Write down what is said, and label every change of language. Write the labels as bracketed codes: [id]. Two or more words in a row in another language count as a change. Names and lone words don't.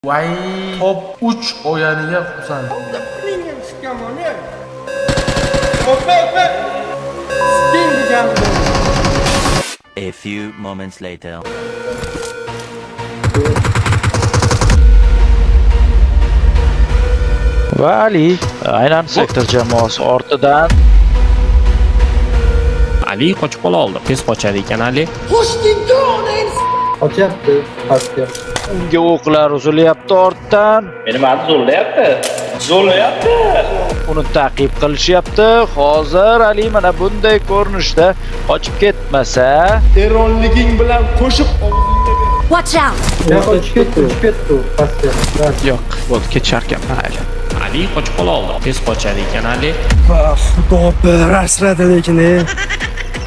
[uz] Voy, top 3 o'yiniga xursand. Menga tushganmoni. Opa. Spin degan. [en] A few moments later. [uz] Va Ali aynan sektor jamoasi ortidan Ali qochib qola oldi. Tez qochadi ekan Ali. Qochyapti, pastga. unga o'qlar uzilyapti ortdan. Meni zo'rlayapti. Uni ta'qib qilishyapti. Hozir Ali mana bunday ko'rinishda qochib ketmasa, Eronliging bilan qo'shib og'zingga ber. [en] Watch out! [uz] Qochib ketdi, pastga. Yo'q, bo'ldi, ketisharkan mayli. Ali qochib qola oldi. Tez qochadi ekan Ali. Xudo bir asradi lekin.